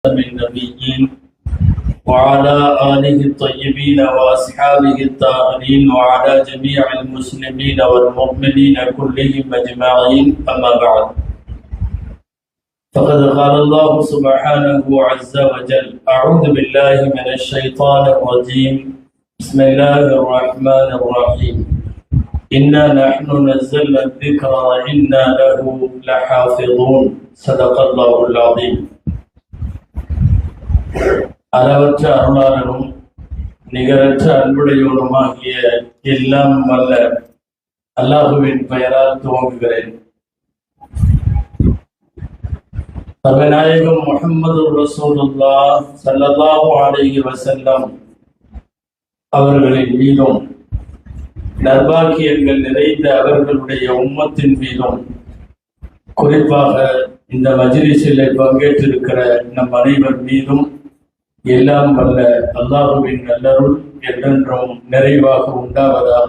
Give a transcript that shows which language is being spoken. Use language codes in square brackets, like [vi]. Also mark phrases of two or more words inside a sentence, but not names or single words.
[ar] من النبيين وعلى آله الطيبين وأصحابه الطاهرين وعلى جميع المسلمين والمؤمنين كلهم أجمعين أما بعد فقد قال الله سبحانه عز وجل أعوذ بالله من الشيطان الرجيم بسم الله الرحمن الرحيم إنا نحن نزلنا الذكر وإنا له لحافظون صدق الله العظيم. [ta] அளவற்ற அருளாளனும் நிகரற்ற அன்புடையவனுமாகிய எல்லாம் வல்ல அல்லாஹுவின் பெயரால் துவங்குகிறேன். நபிநாயகம் முஹம்மது ரசூலுல்லாஹ் [ar] صلى الله عليه وسلم [ta] அவர்களின் மீதும் நற்பாக்கியங்கள் நிறைந்த அவர்களுடைய உம்மத்தின் மீதும் குறிப்பாக இந்த மஜ்லிஸில் பங்கேற்றிருக்கிற நம் அனைவர் மீதும் எல்லாம் வல்ல அல்லாஹுவின் நல்லருள் என்றென்றும் நிறைவாக உண்டாவதாக.